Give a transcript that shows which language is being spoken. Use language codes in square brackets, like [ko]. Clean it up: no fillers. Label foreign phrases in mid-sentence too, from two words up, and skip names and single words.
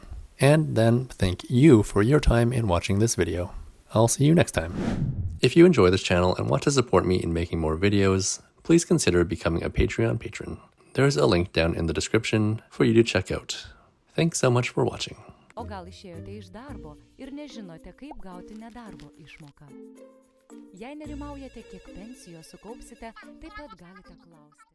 [en] And then thank you for your time in watching this video. I'll see you next time. If you enjoy this channel and want to support me in making more videos, please consider becoming a Patreon patron. There's a link down in the description for you to check out. Thanks so much for watching. [lt] O gal išėjote iš darbo ir nežinote, kaip gauti nedarbo išmoką? Jei nerimaujate, kiek pensijos sukaupsite, taip pat galite klausti.